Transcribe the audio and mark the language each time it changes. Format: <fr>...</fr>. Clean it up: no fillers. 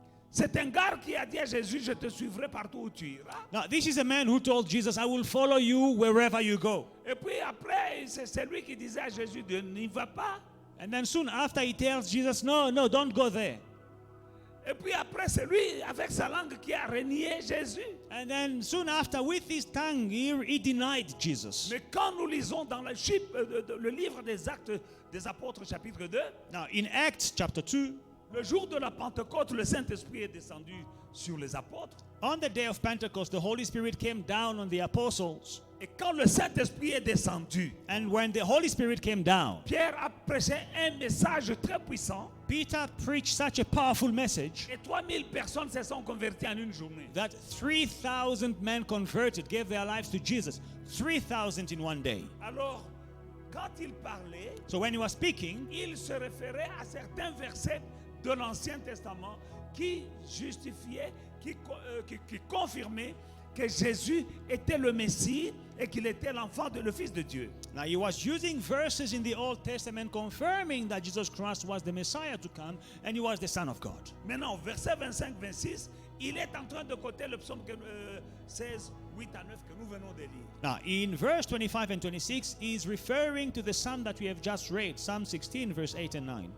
<fr>C'est un gars qui a dit à Jésus, je te suivrai partout où tu iras.</fr> <en>Now, this is a man who told Jesus, I will follow you wherever you go.</en> <fr>Et puis après, c'est lui qui disait à Jésus, n'y va pas.</fr> <en>And then soon after, he tells Jesus, no, don't go there.</en> <fr>Et puis après, c'est lui, avec sa langue, qui a renié Jésus.</fr> <en>And then soon after, with his tongue, he denied Jesus.</en> <fr>Mais quand nous lisons dans le livre des Actes des Apôtres, chapitre 2,</fr> <en>Now, in Acts chapter 2,</en> <fr>le jour de la Pentecôte, le Saint-Esprit est descendu sur les apôtres.</fr> <en>on the day of Pentecost, the Holy Spirit came down on the apostles.</en> <fr>Et quand le Saint-Esprit est descendu,</fr> <en>And when the Holy Spirit came down,</en> <fr>Pierre a prêché un message très puissant.</fr> <en>Peter preached such a powerful message</en> <fr>Et 3000 personnes se sont converties en une journée.</fr> <en>that 3,000 men converted, gave their lives to Jesus. 3,000 in one day.</en> <fr>Alors, quand il parlait,</fr> <en>So when he was speaking,</en> <fr>il se référait à certains versets de l'Ancien Testament qui justifiaient, qui confirmaient que Jésus était le Messie et qu'il était le Fils de Dieu.</fr> <en>Now he was using verses in the Old Testament confirming that Jesus Christ was the Messiah to come and he was the Son of God.</en> <fr>Maintenant, verset 25-26, il est en train de quoter le psaume 16, 8 à 9 que nous venons de lire.</fr> <en>Now in verse 25 and 26, he is referring to the psalm that we have just read, Psalm 16, verse 8 and 9.</en>